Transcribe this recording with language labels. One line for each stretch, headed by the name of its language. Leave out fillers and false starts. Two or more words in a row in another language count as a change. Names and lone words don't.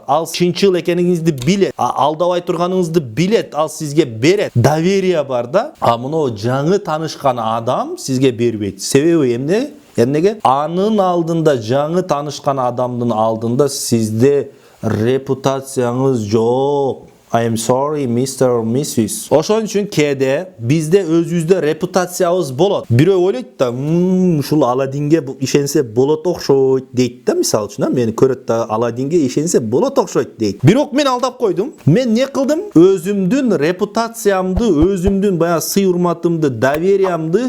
Kyrgyz: Ал чынчыл экениңизди билет, алдабай турганыңызды билет, ал сизге берет. Доверие бар да. Муну жаңы таанышкан адам сизге бербейт. Себеби эмнеге? Анын алдында, жаңы таанышкан адамдын алдында сизде репутацияңыз жок.
English: I am sorry Mr. or Mrs.
Kyrgyz: Ошон үчүн кээде бизде өзүбүздө репутациябыз болот. Бири ойлойт да ушул Аладинге ишенсе болот окшойт дейт да мисал үчүн мени көрөт да Аладинге ишенсе болот окшойт дейт. Бирок мен алдап койдум. Мен эмне кылдым? Өзүмдүн репутациямды, өзүмдүн баягы сый урматымды, довериямды.